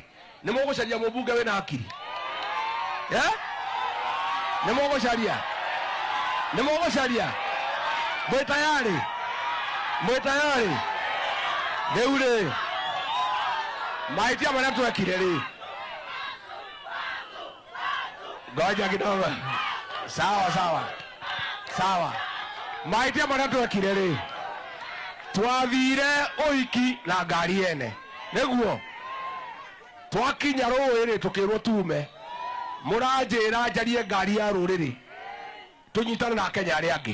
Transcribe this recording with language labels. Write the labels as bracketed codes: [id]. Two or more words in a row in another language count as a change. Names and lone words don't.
[ki] Nĩ mũgũcaria mũmbunge wĩna akiri. Nĩ mũgũcaria. Mwĩ tayari. Rĩu rĩ. Mahĩtia marĩa twekire rĩ. [sw] Ngoja kidogo. Sawa. [ki] Mahĩtia marĩa twekire rĩ. Twathire ũhiki na ngari ene. Nĩguo. Twakinya rũĩ rĩ tũkĩrwo tume. Mũranjĩra njarie ngari ya rũrĩrĩ. Tũnyitane na Kenya arĩa angĩ.